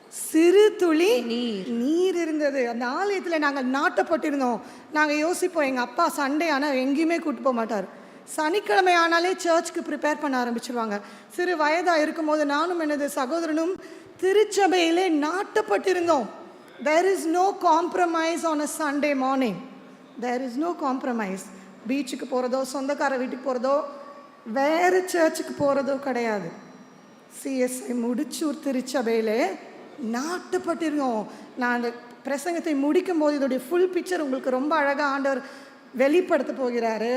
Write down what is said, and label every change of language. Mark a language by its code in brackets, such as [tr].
[ta] சிறு துளி நீர் இருந்தது. அந்த ஆலயத்தில் நாங்கள் நாட்டப்பட்டிருந்தோம். நாங்கள் யோசிப்போம், எங்கள் அப்பா சண்டே ஆனால் எங்கேயுமே கூப்பிட்டு போக மாட்டார். சனிக்கிழமை ஆனாலே சர்ச்சுக்கு ப்ரிப்பேர் பண்ண ஆரம்பிச்சிருவாங்க. சிறு வயதாக இருக்கும்போது நானும் எனது சகோதரனும் திருச்சபையிலே நாட்டப்பட்டிருந்தோம். [en] There is no compromise on a Sunday morning. There is no compromise. [ta] பீச்சுக்கு போகிறதோ, சொந்தக்கார வீட்டுக்கு போகிறதோ, வேறு சர்ச்சுக்கு போகிறதோ கிடையாது. சிஎஸ்ஐ முடிச்சூர் திருச்சபையிலே நாட்டப்பட்டிருக்கோம். நான் அந்த பிரசங்கத்தை முடிக்கும் போது இதோடைய ஃபுல் பிக்சர் உங்களுக்கு ரொம்ப அழகாக ஆண்டவர் வெளிப்படுத்த போகிறாரு.